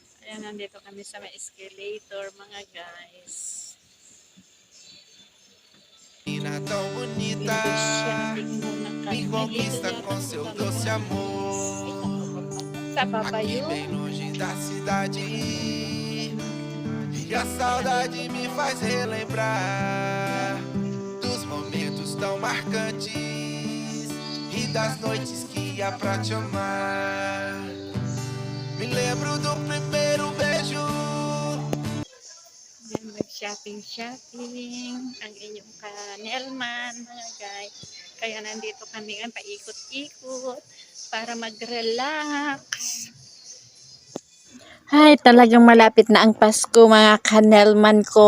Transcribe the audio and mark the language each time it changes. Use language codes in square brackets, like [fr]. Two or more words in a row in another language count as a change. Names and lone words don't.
[tl] Ayan, nandito kami sa may escalator, mga guys. [pt] Menina tão bonita, [en] Window shopping [tl] muna me kami. Dito [pt] conquista [tl] yata [pt] com [tl] ang [pt] seu [tl] baba. [pt] doce [tl] Ay, [pt] amor. [tl] sa baba [pt] Aqui [tl] yun. [pt] bem longe da cidade, e a saudade me faz relembrar dos momentos tão marcantes e das noites que ia pra te amar. Me lembro do primeiro beijo. [tl] Yan, mag-shopping-shopping. Ang inyong ka-Nelman, mga guys. Kaya nandito kami ngayon, paikot-ikot para mag-relax. Ay, talagang malapit na ang Pasko, mga kanelman ko.